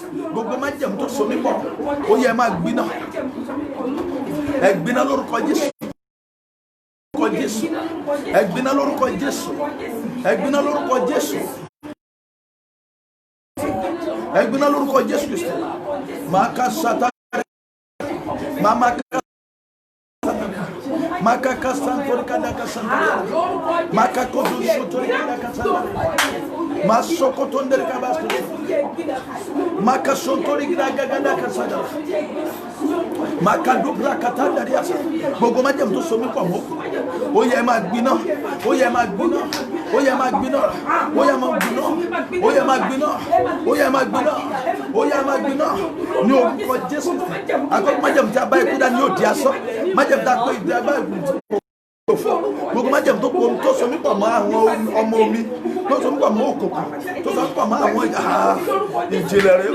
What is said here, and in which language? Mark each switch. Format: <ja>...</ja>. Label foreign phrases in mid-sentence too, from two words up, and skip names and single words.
<yo>Gbogbo májẹ̀mú tó so mí pọ̀, ó yẹ máa gbiná. Ẹ gbiná lórúkọ Jésù. Lórúkọ Jésù. Ẹ gbiná lórúkọ Jésù. Ẹ gbiná lórúkọ Jésù. Ẹ gbiná lórúkọ Jésù Kristi. Maka sata. Maka kasantori kadaka santori. Maka kodu sotori kadaka santori. Masoko tondere kabasto. Maka sontori kadaka santori. Maka dubra katanda riasa. Gbogbo májẹ̀mú tó so mí pọ̀ mọ́. Ó yẹ máa gbiná. Ó yẹ máa gbiná. Ó yẹ máa gbiná. Ó yẹ máa gbiná. Ó yẹ máa gbiná. Ó yẹ máa gbiná. Ó yẹ máa gbiná. Ní orúkọ Jésù. Àgọ́ májẹ̀mú tí a bá ikú dá ní òdi asán. Májẹ̀mú tí a pé ìdí abá gbogbo májẹ̀mú tó so mí pọ̀ mọ́ àwọn ọmọ omi, tó so mí pọ̀ mọ́ òkùnkùn, tó so mí pọ̀ mọ́ àwọn ìjìnlẹ̀ rẹ̀.</yo>